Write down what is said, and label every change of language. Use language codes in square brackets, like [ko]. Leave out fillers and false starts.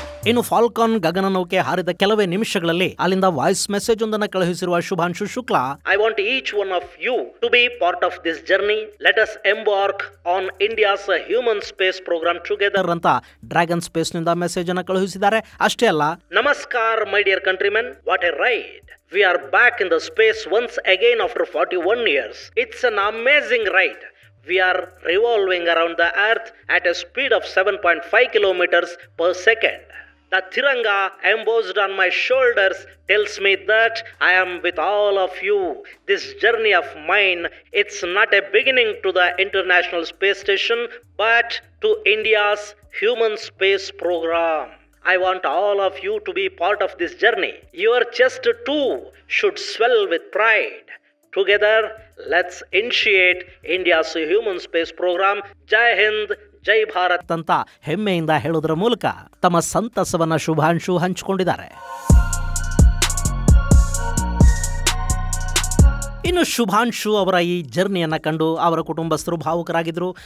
[kn] ಇನ್ನು ಫಾಲ್ಕಾನ್ ಗಗನನೌಕೆ ಹಾರಿದ ಕೆಲವೇ ನಿಮಿಷಗಳಲ್ಲಿ ಅಲ್ಲಿಂದ ವಾಯ್ಸ್ ಮೆಸೇಜ್ ಒಂದನ್ನು ಕಳುಹಿಸಿರುವ Shubhanshu Shukla, [en] I want each one of you to be part of this journey. Let us embark on India's human space programme together [kn] ಅಂತ dragon space ನಿಂದ message ಅನ್ನು ಕಳುಹಿಸಿದ್ದಾರೆ. ಅಷ್ಟೇ ಅಲ್ಲ, [en] ನಮಸ್ಕಾರ my dear countrymen, what a ride. We are back in the space once again after 41 years. It's an amazing ride. We are revolving around the earth at a speed of 7.5 kilometers per second. The Tiranga embossed on my shoulders tells me that I am with all of you. This journey of mine, it's not a beginning to the International Space Station, but to India's human space program. I want all of you to be part of this journey. Your chest too should swell with pride. Together, let's initiate India's human space program. [kn] Jai Hind, ಜೈ ಭಾರತ್ ಅಂತ ಹೆಮ್ಮೆಯಿಂದ ಹೇಳೋದರ ಮೂಲಕ ತಮ್ಮ ಸಂತಸವನ್ನ ಶುಭಾಂಶು ಹಂಚಿಕೊಂಡಿದ್ದಾರೆ. ಇನ್ನು ಶುಭಾಂಶು ಅವರ ಈ ಜರ್ನಿಯನ್ನು ಕಂಡು ಅವರ ಕುಟುಂಬಸ್ಥರು ಭಾವುಕರಾಗಿದ್ದರು.